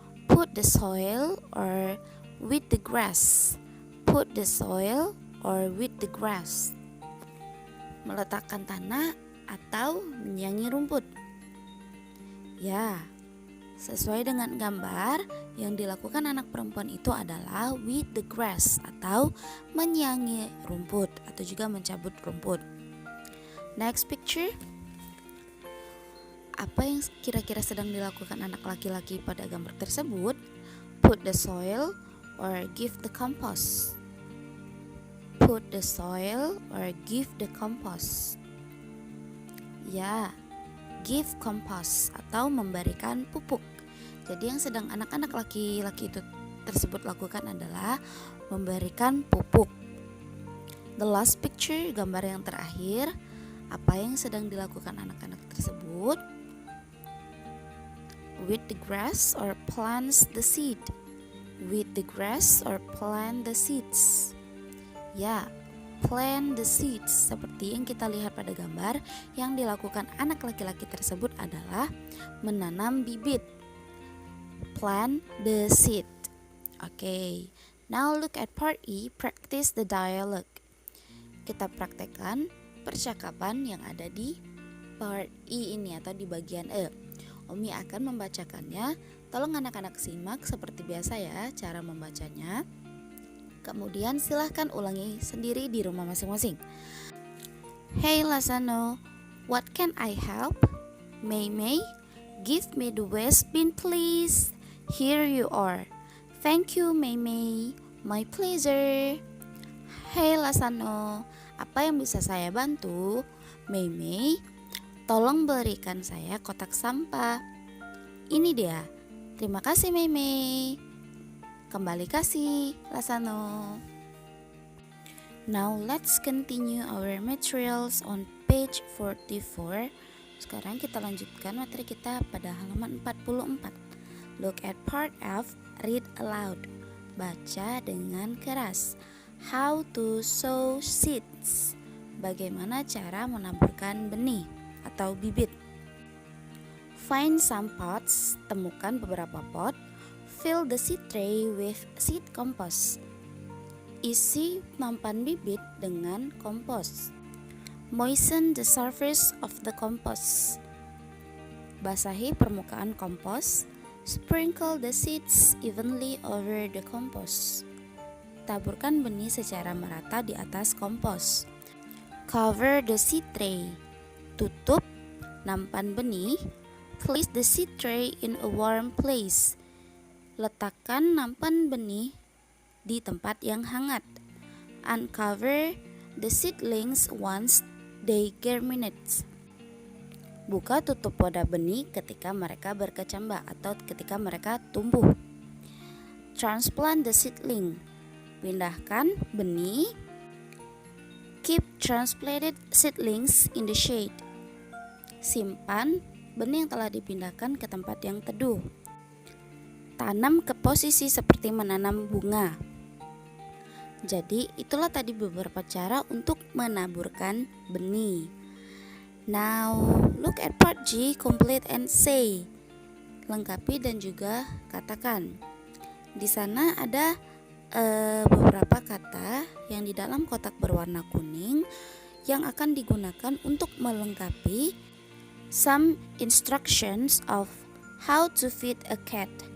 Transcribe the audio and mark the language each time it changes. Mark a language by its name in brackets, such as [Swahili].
[English] Put the soil or weed the grass. Put the soil or weed the grass. [Indonesian] Meletakkan tanah atau menyiangi rumput. Ya, sesuai dengan gambar, yang dilakukan anak perempuan itu adalah [English] weed the grass [Indonesian] atau menyiangi rumput atau juga mencabut rumput. [English] Next picture. [Indonesian] Apa yang kira-kira sedang dilakukan anak laki-laki pada gambar tersebut? [English] Put the soil or give the compost. Put the soil or give the compost. [Indonesian] Ya, [English] give compost [Indonesian] atau memberikan pupuk. Jadi yang sedang anak-anak laki-laki itu tersebut lakukan adalah memberikan pupuk. [English] The last picture, [Indonesian] gambar yang terakhir. Apa yang sedang dilakukan anak-anak tersebut? [English] Weed the grass or plants the seed. Weed the grass or plant the seeds. Ya, plant the seeds. [Indonesian] Seperti yang kita lihat pada gambar, yang dilakukan anak laki-laki tersebut adalah menanam bibit. [English] Plant the seed. Okay, now look at part E, practice the dialogue. [Indonesian] Kita praktekkan percakapan yang ada di part E ini atau di bagian E. Umi akan membacakannya. Tolong anak-anak simak seperti biasa ya cara membacanya. Kemudian silahkan ulangi sendiri di rumah masing-masing. [English] Hey Lasano, what can I help? Mei Mei, give me the waste bin please. Here you are. Thank you Mei Mei, my pleasure. [Indonesian] Hey Lasano, apa yang bisa saya bantu? Mei Mei, tolong berikan saya kotak sampah. Ini dia. Terima kasih Mei Mei. Kembali kasih Lasano. [English] Now let's continue our materials on page 44. [Indonesian] Sekarang kita lanjutkan materi kita pada halaman 44. [English] Look at part F, read aloud. [Indonesian] Baca dengan keras. [English] How to sow seeds. [Indonesian] Bagaimana cara menaburkan benih atau bibit. [English] Find some pots, [Indonesian] temukan beberapa pot. [English] Fill the seed tray with seed compost. [Indonesian] Isi nampan bibit dengan kompos. [English] Moisten the surface of the compost. [Indonesian] Basahi permukaan kompos. [English] Sprinkle the seeds evenly over the compost. [Indonesian] Taburkan benih secara merata di atas kompos. [English] Cover the seed tray. [Indonesian] Tutup nampan benih. [English] Place the seed tray in a warm place. [Indonesian] Letakkan nampan benih di tempat yang hangat. [English] Uncover the seedlings once they germinate. [Indonesian] Buka tutup wadah benih ketika mereka berkecambah atau ketika mereka tumbuh. [English] Transplant the seedling. [Indonesian] Pindahkan benih. [English] Keep transplanted seedlings in the shade. [Indonesian] Simpan benih yang telah dipindahkan ke tempat yang teduh. Tanam ke posisi seperti menanam bunga. Jadi itulah tadi beberapa cara untuk menaburkan benih. [English] Now look at part G, complete and say. [Indonesian] Lengkapi dan juga katakan. Di sana ada beberapa kata yang di dalam kotak berwarna kuning yang akan digunakan untuk melengkapi [English] some instructions of how to feed a cat.